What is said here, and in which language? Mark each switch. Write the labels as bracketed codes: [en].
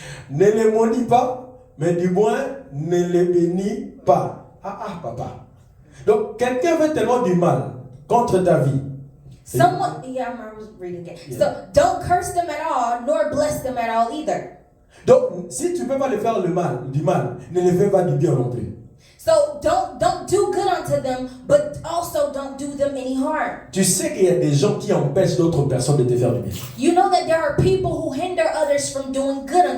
[fr] Ne les maudis pas, mais du moins ne les bénis pas. Papa. Donc, quelqu'un veut tellement du mal contre ta vie. [en] Someone, yeah, I was reading it. Yeah. So don't curse them at all, nor bless them at all either. [fr] Donc, si tu ne peux pas le faire du mal, ne le fais pas du bien non plus. [en] So don't do good unto them, but also don't do them any harm. [fr] Tu sais qu'il y a des gens qui empêchent d'autres personnes de te faire du bien. [en] You know that there are people who hinder others from doing good unto them.